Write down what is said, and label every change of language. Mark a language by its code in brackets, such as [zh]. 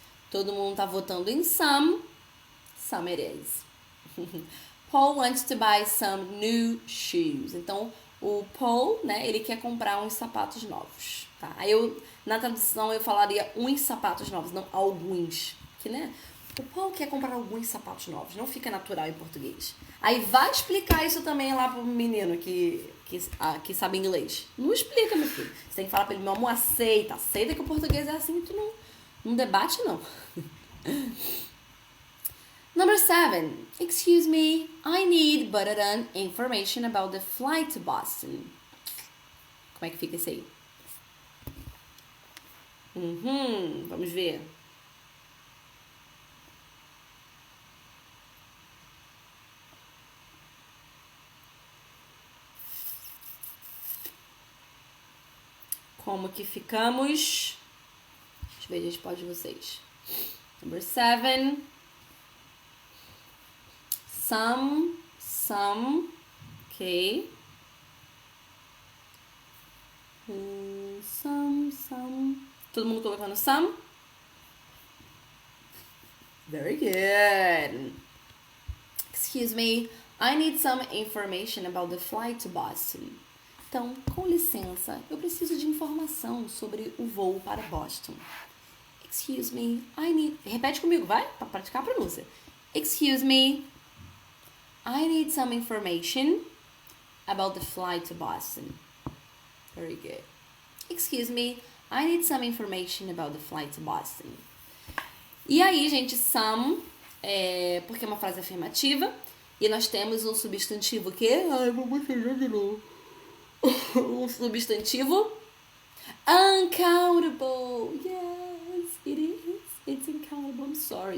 [pt] Todo mundo tá votando em some. [en] Some it is. Paul wants to buy some new shoes. [pt] Então, o Paul, né, ele quer comprar uns sapatos novos, tá? Aí na tradução eu falaria uns sapatos novos, não alguns, que, né? O Paul quer comprar alguns sapatos novos, não fica natural em português. Aí vai explicar isso também lá pro menino que sabe inglês. Não explica, meu filho. Você tem que falar pra ele, meu amor, aceita que o português é assim, tu não debate, não. [en] Number 7. Excuse me, I need information about the flight to Boston. [pt] Como é que fica isso aí? Vamos ver. Como que ficamos? Deixa eu ver a resposta de vocês. [en] Number 7. Some, okay. [pt] Some. Todo mundo colocando some? [en] Very good. Excuse me, I need some information about the flight to Boston. [pt] Então, com licença, eu preciso de informação sobre o voo para Boston. [en] Excuse me, I need... [pt] Repete comigo, vai? Para praticar a pronúncia. [en] Excuse me, I need some information about the flight to Boston. Very good. Excuse me, I need some information about the flight to Boston. [pt] E aí, gente, some porque é uma frase afirmativa e nós temos um substantivo que... Ai, vamos fazer de novo. Um substantivo uncountable. [en] Yes, it is. It's uncountable. I'm sorry.